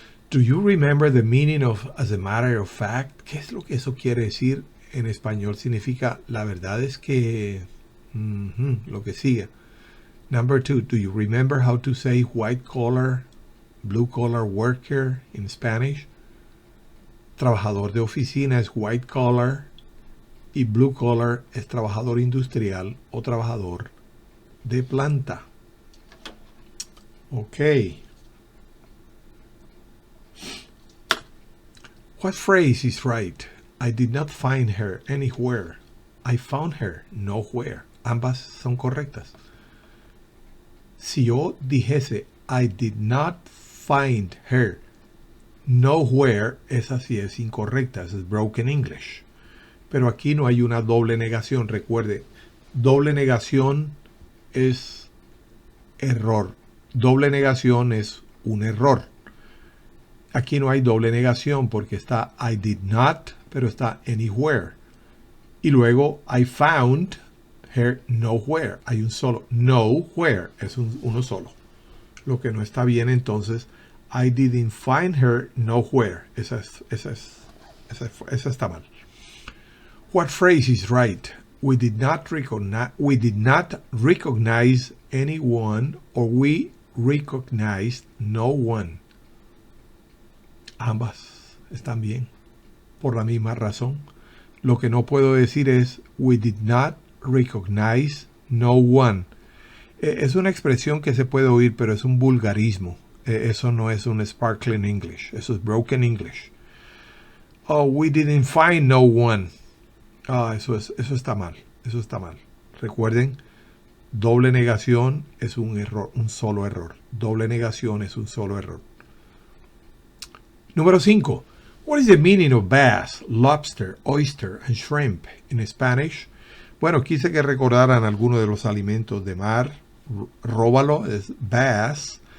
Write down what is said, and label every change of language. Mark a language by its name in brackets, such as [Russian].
[English] Do you remember the meaning of as a matter of fact? [Spanish] ¿Qué es lo que eso quiere decir? En español significa la verdad es que lo que sigue. [English] Number 2, do you remember how to say white collar, blue collar worker in Spanish? [Spanish] Trabajador de oficina es white collar y blue collar es trabajador industrial o trabajador de planta. [English] Okay. What phrase is right? I did not find her anywhere. I found her nowhere. [Spanish] Ambas son correctas. Si yo dijese [English] I did not find her nowhere, [Spanish] esa sí es incorrecta, es broken English. Pero aquí no hay una doble negación. Recuerde, doble negación es error. Doble negación es un error. Aquí no hay doble negación porque está [English] I did not, [Spanish] pero está anywhere. Y luego [English] I found her nowhere. [Spanish] Hay un solo. Nowhere es uno solo. Lo que no está bien entonces, [English] I didn't find her nowhere. [Spanish] Esa es Esa está mal. [English] What phrase is right? We did not recognize anyone, or we recognized no one. [Spanish] Ambas están bien, por la misma razón. Lo que no puedo decir es [English] we did not recognize no one. [Spanish] Es una expresión que se puede oír, pero es un vulgarismo. Eso no es un sparkling English. Eso es broken English. [English] Oh, we didn't find no one. [Spanish] Eso está mal. Eso está mal. Recuerden, doble negación es un error, un solo error. Doble negación es un solo error. Número 5. [English] What is the meaning of bass, lobster, oyster, and shrimp in Spanish? [Spanish] Bueno, quise que recordaran algunos de los alimentos de mar. Róbalo es bass.